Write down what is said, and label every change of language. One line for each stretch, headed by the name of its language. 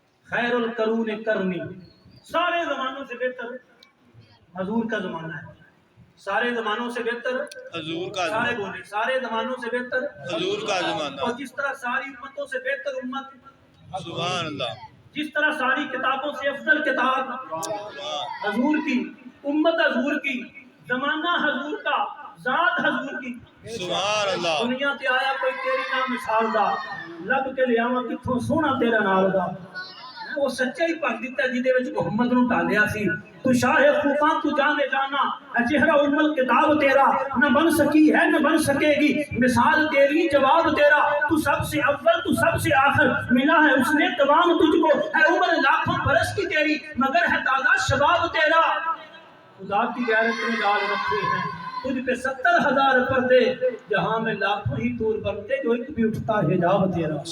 Arabic: خیر القرون قرنی،
Urdu: سارے زمانوں سے بہتر حضور کا زمانہ ہے۔ سارے زمانوں سے بہتر حضور کا سارے زمانہ بولے سارے زمانوں سے بہتر حضور کا زمانہ اور جس طرح ساری امتوں سے بہتر امت، سبحان اللہ جس طرح ساری کتابوں سے افضل کتاب سبحان حضور کی، امت حضور کی، زمانہ حضور کا، ذات حضور کی۔ سبحان اللہ
Punjabi: دنیا تے آیا کوئی تیری نہ مثال دا، لب کے لیاواں کتھوں سونا تیرا نال دا۔ وہ سچا ہی پڑھ دیتا جہدے وچ محمد نو ٹالیا سی،
Urdu: تو شاہ خوفاں تو جانے جانا ہے چہرہ ام الکتاب تیرا، نہ بن سکی ہے نہ بن سکے گی مثال تیری جواب تیرا، تو سب سے اول تو سب سے آخر، ملا ہے اس نے تمام تجھ کو، ہے عمر لاکھوں برس کی تیری مگر ہے تازہ شباب تیرا۔ خدا کی غیرت میں ڈال رکھے ہیں تجھ پہ 70,000 پردے، جہاں میں لاکھوں ہی طور بنتے جو ایک بھی اٹھتا حجاب تیرا۔